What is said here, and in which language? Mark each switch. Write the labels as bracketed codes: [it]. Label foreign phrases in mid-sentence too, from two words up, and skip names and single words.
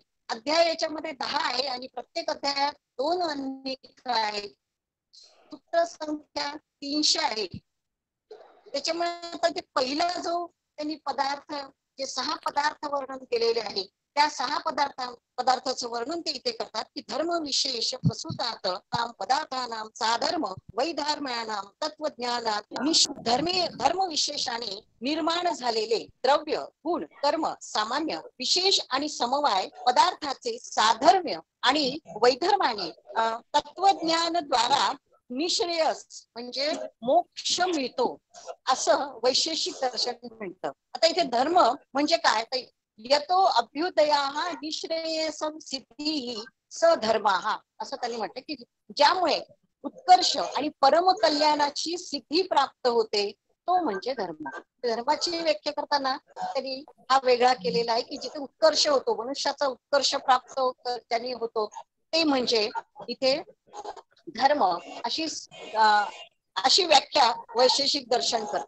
[mr] अध्याय याच्यामध्ये 10 आहे आणि प्रत्येक अध्यायात 2 अनेक आहेत. सूत्र संख्या 300 आहे. त्याच्यामुळे आता ते पहिला जो त्यांनी पदार्थ जे 6 पदार्थ वर्णन केलेले आहे त्या 6 पदार्थाचं वर्णन ते इथे करतात की [sa] धर्म विशेष प्रसूतात ताम पदार्थानाम साधर्म वैधर्म्यानाम तत्वज्ञानात [mr] धर्म विशेषाने निर्माण झालेले द्रव्य गुण कर्म सामान्य विशेष आणि समवाय पदार्थाचे साधर्म्य आणि वैधर्माने तत्वज्ञानद्वारा निश्रेयस म्हणजे मोक्ष मिळतो असं वैशेषिक दर्शन म्हणतं. आता इथे धर्म म्हणजे काय तर [sa] यतो अभ्युदया निश्रेयसम सिद्धी सधर्मा [mr] असं त्यांनी म्हटलं की ज्यामुळे उत्कर्ष आणि परम कल्याणाची सिद्धी प्राप्त होते तो म्हणजे धर्म. धर्माची व्याख्या करताना त्यांनी हा वेगळा केलेला आहे की जिथे उत्कर्ष होतो मनुष्याचा उत्कर्ष प्राप्त त्यांनी होतो ते म्हणजे इथे धर्म अशी व्याख्या वैशेषिक दर्शन करतं.